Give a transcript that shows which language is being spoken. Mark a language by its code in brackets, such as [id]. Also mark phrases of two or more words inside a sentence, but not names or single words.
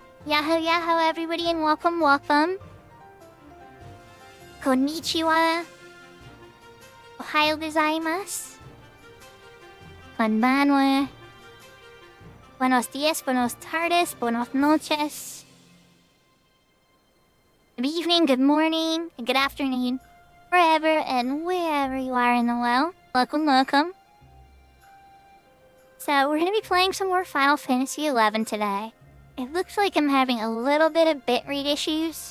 [en] Yahoo yahoo everybody and welcome. [ja] こんにちは。おはようございます. Konbanwa. [es] Buenos dias, buenos tardes, buenos noches. [en] Good evening, good morning, and good afternoon. Wherever and wherever you are in the world. Welcome. So we're going to be playing some more Final Fantasy XI today. It looks like I'm having a little bit of bitrate issues.